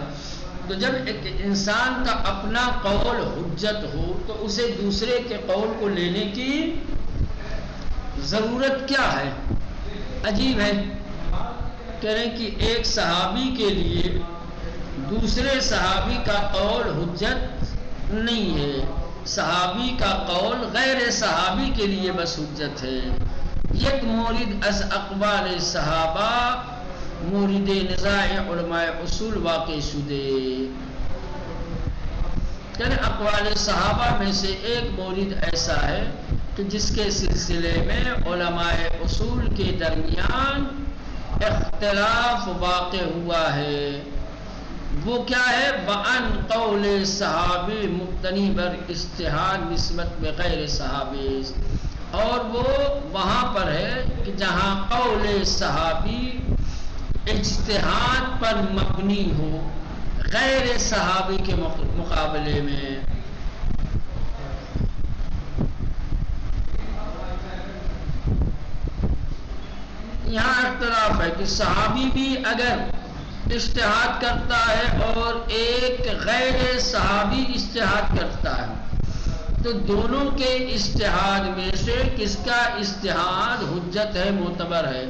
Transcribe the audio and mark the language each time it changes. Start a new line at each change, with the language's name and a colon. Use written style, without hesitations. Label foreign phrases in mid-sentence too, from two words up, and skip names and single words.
Urdu: تو جب ایک انسان کا اپنا قول حجت ہو تو اسے دوسرے کے قول کو لینے کی ضرورت کیا ہے؟ عجیب ہے، کہہ رہے ہیں کہ ایک صحابی کے لیے دوسرے صحابی کا قول حجت نہیں ہے، صحابی کا قول غیر صحابی کے لیے بس حجت ہے۔
Persian: یک مورد از اقوال صحابہ مورد نزاع علماء اصول واقع شدے،
Urdu: یعنی اقوال صحابہ میں سے ایک مورد ایسا ہے کہ جس کے سلسلے میں علماء اصول کے درمیان اختلاف واقع ہوا ہے۔ وہ کیا ہے؟
Persian: وَأَنْ قَوْلِ صحابی مبتنی بر اجتہاد نسبت بغیر صحابی،
Urdu: اور وہ وہاں پر ہے کہ جہاں قول صحابی اجتہاد پر مبنی ہو غیر صحابی کے مقابلے میں۔ یہاں اختلاف ہے کہ صحابی بھی اگر اجتہاد کرتا ہے اور ایک غیر صحابی اجتہاد کرتا ہے، تو دونوں کے اجتہاد میں سے کس کا اجتہاد حجت ہے، معتبر ہے؟